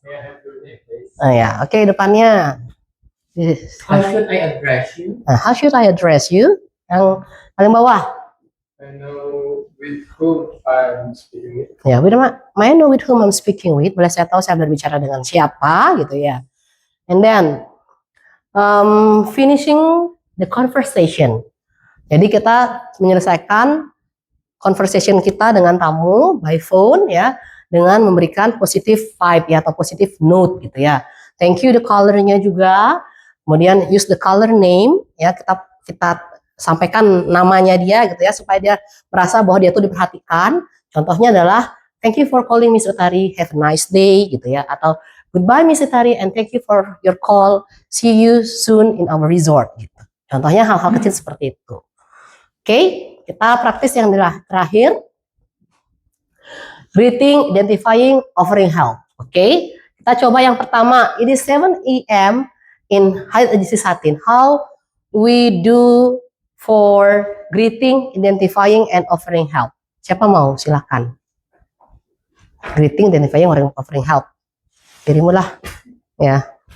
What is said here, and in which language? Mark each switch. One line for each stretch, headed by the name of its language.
English: May I have your name, please?
Indonesian: Oh ya, oke depannya.
English: Yes. How should I address you? Nah, how should I address you?
Indonesian: Yang paling bawah.
English: I know with whom I'm speaking with. Ya, may I know with whom I'm speaking with?
Indonesian: Boleh saya tahu saya berbicara dengan siapa gitu ya.
English: And then finishing the conversation.
Indonesian: Jadi kita menyelesaikan conversation kita dengan tamu
English: by phone
Indonesian: ya, dengan memberikan
English: positive vibe
Indonesian: ya atau
English: positive note
Indonesian: gitu ya.
English: Thank you the caller-nya
Indonesian: juga. Kemudian
English: use the caller name
Indonesian: ya, kita sampaikan namanya dia gitu ya supaya dia merasa bahwa dia tuh diperhatikan. Contohnya adalah
English: thank you for calling Miss Utari, have a nice day
Indonesian: gitu ya, atau
English: goodbye Miss Utari and thank you for your call, see you soon in our resort
Indonesian: gitu. Contohnya hal-hal kecil seperti itu. Oke, kita praktis yang terakhir.
English: Greeting, identifying, offering help.
Indonesian: Oke, kita coba yang pertama.
English: It is 7 AM in Hyatt Regency Satin. How we do for greeting, identifying, and offering help.
Indonesian: Siapa mau? Silakan.
English: Greeting, identifying, offering help.
Indonesian: Dirimu lah. Ya.